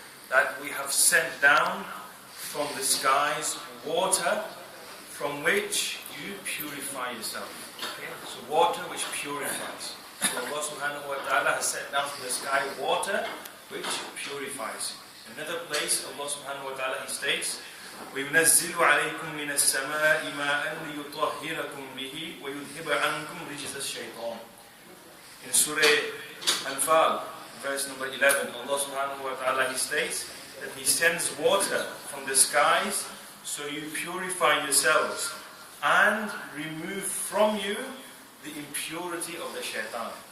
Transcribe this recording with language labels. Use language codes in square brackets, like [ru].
[en] That we have sent down from the skies water from which you purify yourself. Okay? So water which purifies. So Allah subhanahu wa ta'ala has sent down from the sky water which purifies. Another place, Allah subhanahu wa ta'ala, He states, [ar] وَيُنَزِّلُ عَلَيْكُمْ مِنَ السَّمَاءِ مَاءً لِيُطَهِّرَكُمْ بِهِ وَيُذْهِبَ عَنْكُمْ رِجْزَ الشَّيْطَانِ. [en] In Surah Anfal, verse number 11, Allah subhanahu wa ta'ala, He states that He sends water from the skies so you purify yourselves and remove from you the impurity of the shaitan.